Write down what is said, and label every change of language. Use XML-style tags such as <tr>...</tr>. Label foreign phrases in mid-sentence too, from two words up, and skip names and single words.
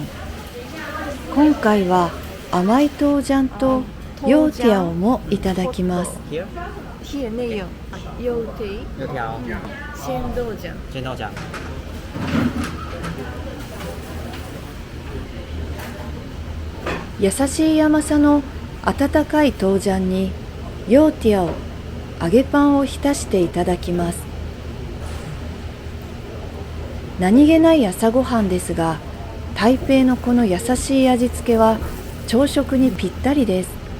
<ja>今回は甘い豆漿とヨーティアオもいただきます。</ja> <zh>hier 内有油条、鲜豆浆。鲜豆浆。</zh> <ja>優しい甘さの温かい豆漿にヨーティアオ、揚げパンを浸していただきます。何気ない朝ごはんですが、台北のこの優しい味付けは朝食にぴったりです。</ja>